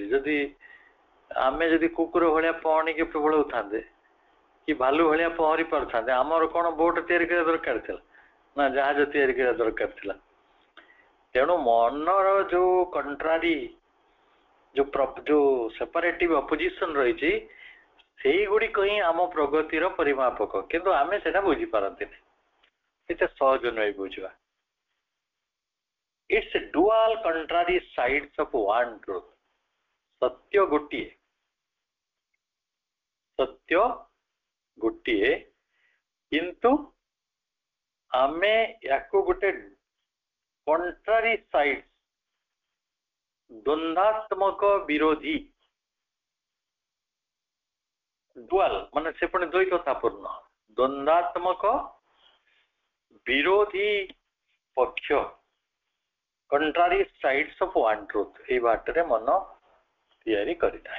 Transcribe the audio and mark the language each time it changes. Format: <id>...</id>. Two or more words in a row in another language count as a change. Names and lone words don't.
<or>ଯଦି ଆମେ ଯଦି କୁକୁର ଭଳିଆ ପହଣିକି ପଳଉଥାନ୍ତେ କି ଭାଲୁ ଭଳିଆ ପହଁରି ପାରୁଥାନ୍ତେ, ଆମର କଣ ବୋଟ ତିଆରି କରିବା ଦରକାର ଥିଲା ନା ଜାହାଜ ତିଆରି କରିବା ଦରକାର ଥିଲା? ତେଣୁ ମନର ଯୋଉ କଣ୍ଟ୍ରାରି ଯୋଉ</or> <en>separative opposition</en> <or>ରହିଛି, ସେଇଗୁଡିକ ହିଁ ଆମ ପ୍ରଗତିର ପରିମାପକ, କିନ୍ତୁ ଆମେ ସେଟା ବୁଝିପାରନ୍ତିନି। ଏତେ ସହଜ ନୁହେଁ ବୁଝିବା।</or> <en>It's a dual contrary sides of one truth.</en> <or>ସତ୍ୟ ଗୋଟିଏ, ସତ୍ୟ ଗୋଟିଏ, କିନ୍ତୁ ଆମେ ୟାକୁ ଗୋଟେ</or> <en>contrary side,</en> <or>ଦ୍ୱନ୍ଦାତ୍ମକ ବିରୋଧୀ, ଡୁଆଲ ମାନେ ସେ ପୁଣି ଦ୍ୱୈତତାପୂର୍ଣ୍ଣ, ଦ୍ୱନ୍ଦାତ୍ମକ ବିରୋଧୀ ପକ୍ଷ,</or> <en>contrary sides of one truth,</en> <or>ଏଇ ବାଟରେ ମନ ତିଆରି କରିଥାଏ।</or>